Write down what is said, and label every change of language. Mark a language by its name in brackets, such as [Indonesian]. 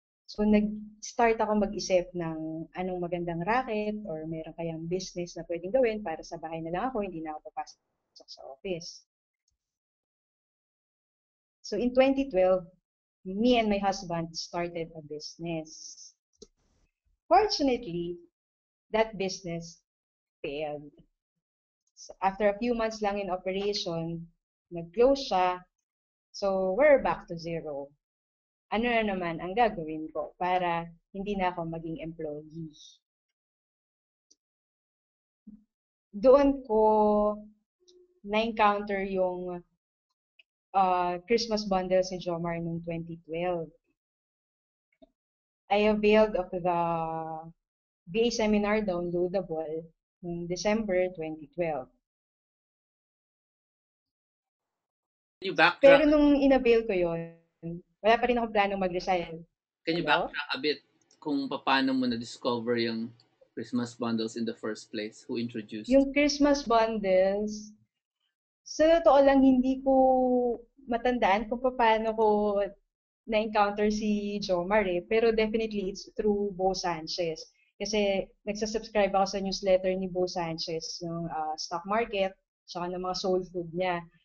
[Filipino] So, nag-start ako mag-isip ng anong magandang racket or meron kayang business na pwedeng gawin para sa bahay na lang ako, hindi na ako papasok sa office. [English] So, in 2012, me and my husband started a business. Fortunately, that business failed. So, after a few months lang in operation, [Filipino] nag-close siya. [English] So, we're back to zero. [Filipino] Ano na naman ang gagawin ko para hindi na ako maging employee? Doon ko na-encounter yung Christmas bundles ni Jomar noong 2012. [English] I availed of the VA seminar downloadable noong December 2012. Can you backtrack? [Filipino] Pero nung inavail ko yon, wala pa rin akong planong mag-resign. Can you backtrack a bit kung paano mo na-discover yung Christmas bundles [English] in the first place? Who introduced? [Filipino] Yung Christmas bundles, sa totoo lang, hindi ko matandaan kung paano ko na-encounter si Jomar eh. [English] Pero definitely, it's through Bo Sanchez. [Filipino] Kasi nagsasubscribe ako sa newsletter ni Bo Sanchez ng stock market, saka ng mga soul food niya.